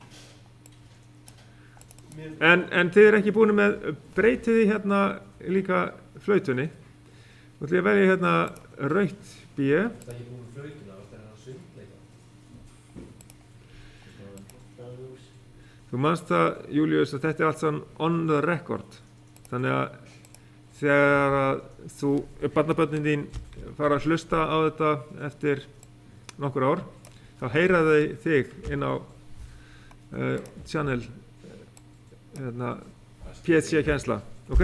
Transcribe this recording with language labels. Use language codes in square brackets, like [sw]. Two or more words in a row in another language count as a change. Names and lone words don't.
[is] En þið er ekki búin með, breytið því hérna líka flautunni. Nú ætlum ég að velja hérna rautt B. Það er ekki búin flautuna, það er að sundleika. Þú manst það, Júlíus, að þetta er allt saman [en] on the record. [is] Þannig að þegar að barnabörnin þín fara að hlusta á þetta eftir nokkur ár, þá heyra þau þig inn á channel PSC kennsla, ok?